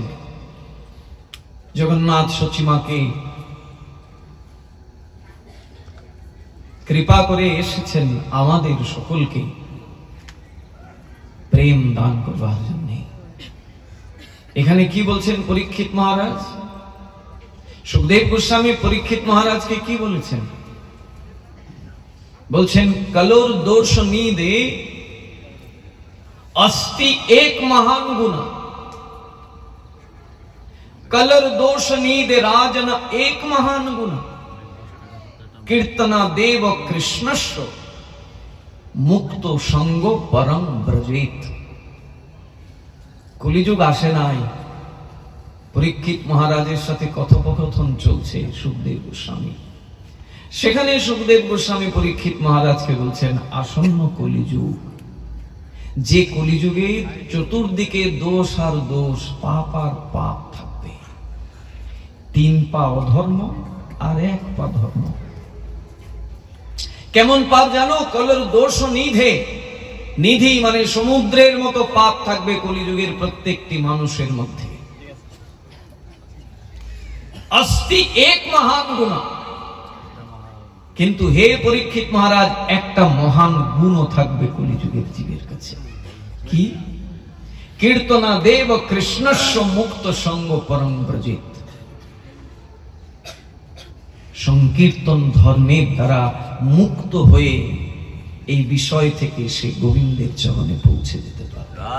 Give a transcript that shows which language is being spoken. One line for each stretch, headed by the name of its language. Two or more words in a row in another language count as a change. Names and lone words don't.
Bangla: জগন্নাথ সচিমাকে কৃপা করে এসেছেন আমাদের সকলকে প্রেম দান করবার জন্য। এখানে কি বলছেন পরীক্ষিত মহারাজ? সুখদেব গোস্বামী পরীক্ষিত মহারাজকে কি বলেছেন?
Sanskrit: বলছেন কলোর দোষ নিদে अस्ति एक महान गुना, कलर दोष नीद राजन एक महान गुना, कीर्तना देव कृष्णस्व मुक्त संगो परम ब्रजेत।
Bangla: কলিযুগ আসে নাই, পরীক্ষিত মহারাজের সাথে কথোপকথন চলছে সুখদেব গোস্বামী। সেখানে সুখদেব গোস্বামী পরীক্ষিত মহারাজকে বলছেন আসন্ন কলিযুগ, যে কলিযুগে চতুর্দিকে দোষ আর দোষ, পাপ আর পাপ থাকবে। 3 পা অধর্ম আর 1 পা ধর্ম। কেমন পাপ জানো?
Sanskrit: কলর দোষ নিধে,
Bangla: নিধি মানে সমুদ্রের মতো পাপ থাকবে কলিযুগের প্রত্যেকটি মানুষের মধ্যে।
Sanskrit: अस्ति एक महान गुना,
Bangla: কিন্তু হে পরীক্ষিত মহারাজ একটা মহান গুণও থাকবে কলিযুগের জীবের কাছে। কি?
Sanskrit: কীর্তনা দেব কৃষ্ণস্ব মুক্ত সঙ্গ পরম ব্রজিত।
Bangla: সংকীর্তন ধর্মের দ্বারা মুক্ত হয়ে এই বিষয় থেকে সে গোবিন্দের চরণে পৌঁছে যেতে পারে।